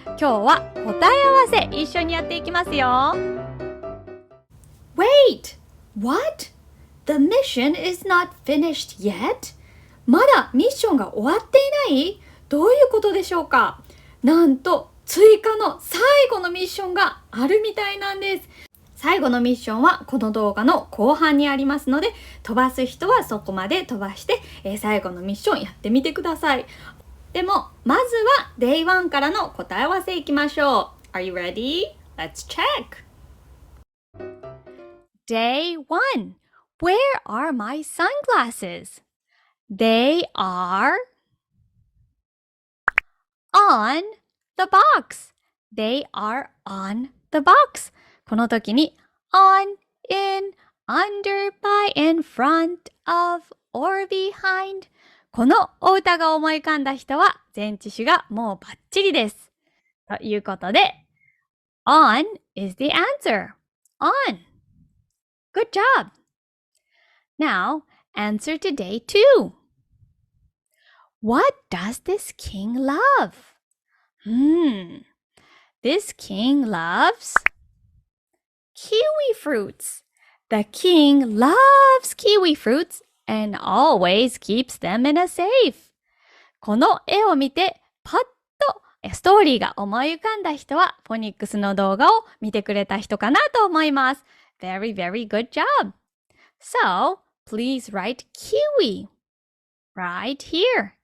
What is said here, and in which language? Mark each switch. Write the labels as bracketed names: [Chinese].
[Japanese] 今日は答え合わせ一緒にやっていきますよ。 [English] Wait! What? The mission is not finished yet? [Japanese] まだミッションが終わっていない？どういうことでしょうか？なんと追加の最後のミッションがあるみたいなんです。最後のミッションはこの動画の後半にありますので、飛ばす人はそこまで飛ばして、最後のミッションやってみてください。でも、まずは Day 1からの答え合わせいきましょう。 [English] Are you ready? Let's check! Day 1. Where are my sunglasses? They are on the box. They are on the box. [Japanese] この時に [English] on, in, under, by, in, front of, or behind [Japanese] このお歌が思い浮かんだ人は前置詞がもうバッチリです。ということで [English] on is the answer. On. Good job. Now, answer to day 2. What does this king love? This king loves kiwi fruits. The king loves kiwi fruits and always keeps them in a safe. [Japanese] この絵を見てパッとストーリーが思い浮かんだ人はフォニックスの動画を見てくれた人かなと思います。 [English] Very, very good job. So, please write kiwi right here.